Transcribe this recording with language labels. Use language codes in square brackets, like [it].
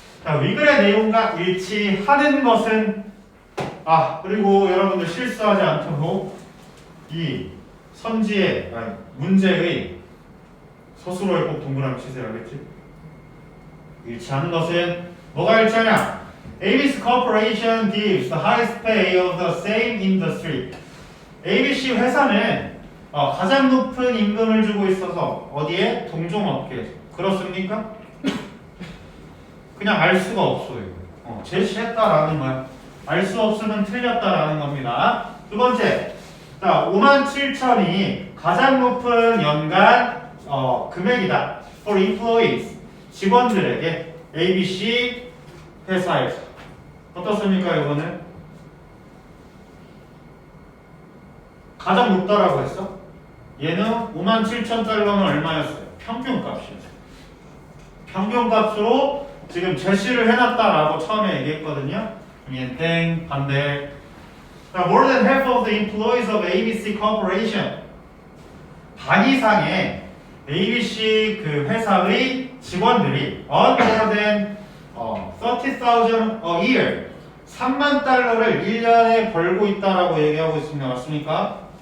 [ko] 자, 위글의 내용과 일치하는 것은 그리고 여러분들 실수하지 않도록 이 선지의 문제의 서술어에 꼭 동그라미 치세요. 알겠지? 일치하는 것은 뭐가 일치하냐? [en] ABC Corporation gives the highest pay of the same industry. [ko] ABC 회사는 가장 높은 임금을 주고 있어서 어디에? 동종업계에서. 그렇습니까? 그냥 알 수가 없어요. 제시했다라는 거야. 알 수 없으면 틀렸다라는 겁니다. 두 번째, 자, 57,000이 가장 높은 연간 금액이다. [en] For employees, [ko] 직원들에게 ABC 회사에서. 어떻습니까, 이거는? 가장 높다라고 했어? 얘는 57,000달러는 얼마였어요? 평균값이었어요. 평균값으로 지금 제시를 해놨다라고 처음에 얘기했거든요. 얘는 땡, 반대. [en] More than half of the employees of ABC Corporation. [ko] 반 이상의 ABC 그 회사의 직원들이 [en] earn more than 30,000 a year. [ko] 3만 달러를 1년에 벌고 있다라고 얘기하고 있습니다. 맞습니까?